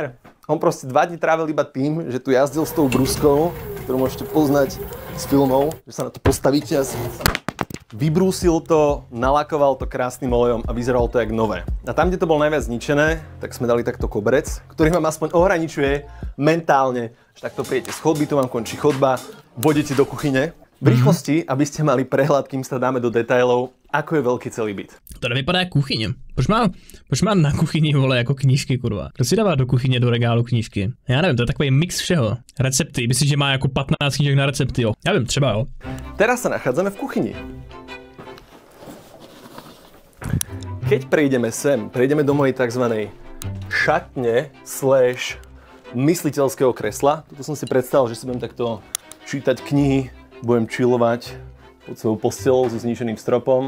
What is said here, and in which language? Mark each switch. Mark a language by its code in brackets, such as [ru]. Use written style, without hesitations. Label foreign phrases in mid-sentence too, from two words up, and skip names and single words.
[sk] On proste 2 dní trávil iba tým, že tu jazdil s tou bruskou, ktorú môžete poznať z filmov, že sa na to postavíte a vybrúsil to, nalakoval to krásnym olejom a vyzeralo to jak nové. A tam, kde to bolo najviac zničené, tak sme dali takto koberec, ktorý vám aspoň ohraničuje mentálne, že takto prijete z chodby, tu vám končí chodba, vodíte do kuchyne. V rýchlosti, aby ste mali prehľad, kým sa dáme do detailov, ako je veľký celý byt. [cs] To nevypadá jako kuchyně. Proč má na kuchyni, vole, jako knížky, kurva? Kdo si dává do kuchyně, do regálu knížky? Já nevím, to je takový mix všeho. Recepty, myslíš, že má jako 15 knížek na recepty, jo? Já vím, třeba jo. [sk] Teraz sa nachádzame v kuchyni. Keď prejdeme do mojej tzv. Šatne / mysliteľského kresla. Tuto som si predstavil, že si budem takto čítať knihy, budem chillovať pod svojou postelou so zničeným stropom.